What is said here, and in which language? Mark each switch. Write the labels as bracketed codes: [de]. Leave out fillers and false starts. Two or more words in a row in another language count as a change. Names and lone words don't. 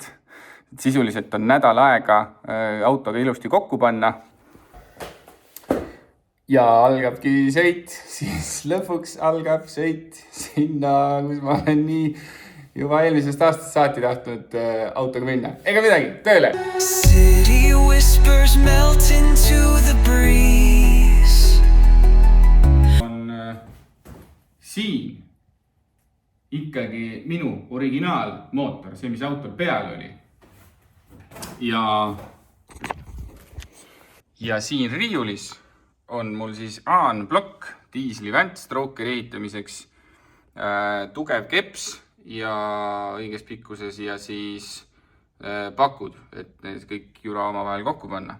[et] Sisuliselt on nädal aega autoga ilusti kokku panna. Ja algabki sõit, siis lõpuks algab sõit sinna, kus ma olen nii juba eelmisest aastast saati tahtnud autoga minna. Ega midagi, tööle! [en] City whispers melt into the breeze. [et] On siin ikkagi minu originaalmootor, see, mis autol peal oli. Ja siin riiulis on mul siis AAN-plokk diisli väntstrookeri ehitamiseks, tugev keps ja õiges pikkuses ja siis pakud, et need kõik jura oma vahel kokku panna.